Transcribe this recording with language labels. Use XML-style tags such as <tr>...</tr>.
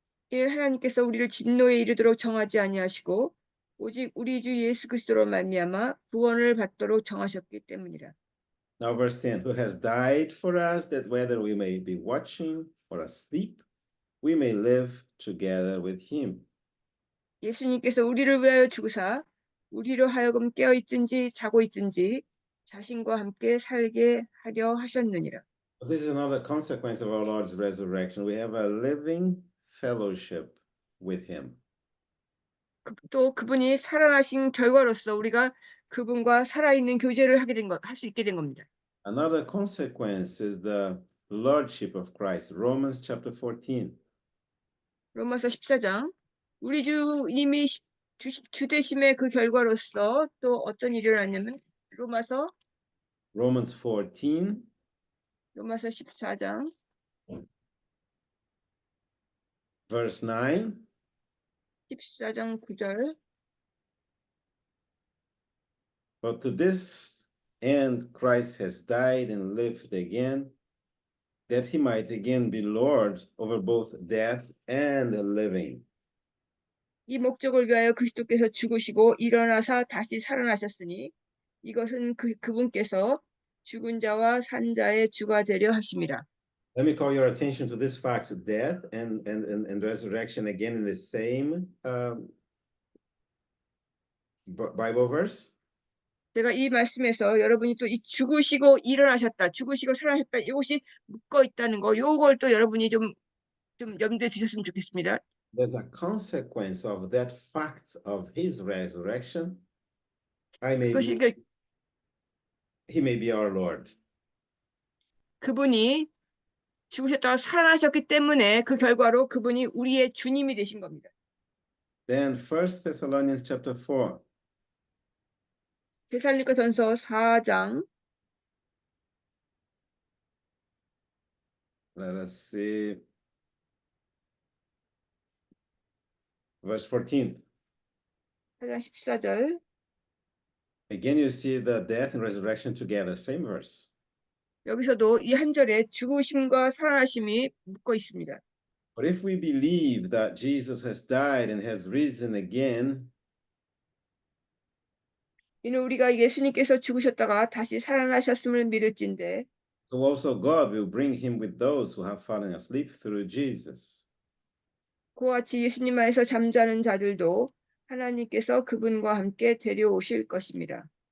<ko>이는 하나님께서 우리를 진노에 이르도록 정하지 아니하시고 오직 우리 주 예수 그리스도로 말미암아 구원을 받도록 정하셨기 때문이라.</ko> <en>Now verse 10, who has died for us, that whether we may be watching or asleep, we may live together with him.</en> <ko>예수님께서 우리를 위하여 죽으사 우리로 하여금 깨어 있든지 자고 있든지 자신과 함께 살게 하려 하셨느니라.</ko> <en>This is another consequence of our Lord's resurrection. We have a living fellowship with him.</en> <ko>또 그분이 살아나신 결과로서 우리가 그분과 살아있는 교제를 할 수 있게 된 겁니다.</ko> <en>Another consequence is the lordship of Christ. Romans chapter 14.</en> <ko>로마서 14장. 우리 주님이 주 되심의 그 결과로서 또 어떤 일이 일어났냐면 로마서</ko> <en>Romans 14,</en> <ko>14장</ko> <en>verse 9.</en> <ko>14장 9절.</ko> <en>But to this end Christ has died and lived again, that he might again be Lord over both death and living.</en> <ko>이 목적을 위하여 그리스도께서 죽으시고 일어나사 다시 살아나셨으니 이것은 그분께서 죽은 자와 산 자의 주가 되려 하심이라.</ko> <en>Let me call your attention to this fact: death and resurrection again in the same Bible verse.</en> <ko>제가 이 말씀에서 여러분이 또 이 죽으시고 일어나셨다, 죽으시고 살아나셨다, 이것이 묶어 있다는 거, 요걸 또 여러분이 좀 염두에 두셨으면 좋겠습니다.</ko> <en>There's a consequence of that fact of his resurrection. He may be our Lord.</en> <ko>그분이 죽으셨다가 살아나셨기 때문에 그 결과로 그분이 우리의 주님이 되신 겁니다.</ko> <en>Then 1 Thessalonians chapter 4.</en> <ko>데살로니가전서 4장</ko> <en>Let us see. Verse 14.</en> <ko>4장 14절.</ko> <en>Again, you see the death and resurrection together, same verse.</en> <ko>여기서도 이 한 절에 죽으심과 살아나심이 묶어 있습니다.</ko> <en>But if we believe that Jesus has died and has risen again,</en> <ko>이는 우리가 예수님께서 죽으셨다가 다시 살아나셨음을 믿을진데</ko> <en>so also God will bring him with those who have fallen asleep through Jesus.</en> <ko>그와 같이 예수님 안에서 잠자는 자들도 하나님께서 그분과 함께 데려오실 것입니다.</ko>